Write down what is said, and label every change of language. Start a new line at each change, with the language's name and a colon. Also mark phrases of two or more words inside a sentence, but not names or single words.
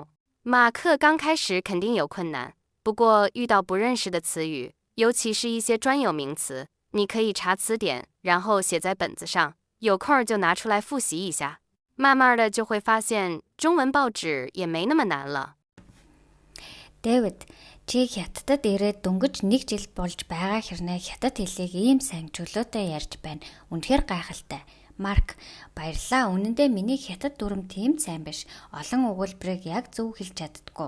Chinese: 马克刚开始肯定有困难，不过遇到不认识的词语，尤其是一些专有名词，你可以查词典，然后写在本子上，有空就拿出来复习一下。慢慢的就会发现中文报纸也没那么难了。
Mongolian: Дэвид, чи Хятадд ирээд дөнгөж 1 жил болж байгаа хэрнээ хятад хэлийг ийм сайн чөлөөтэй ярьж байна. Үнэхээр гайхалтай. Марк, баярлалаа. Үнэндээ миний хятад дүрм тийм сайн биш. Олон өгүүлбэрийг яг зөв хэлж чаддаггүй.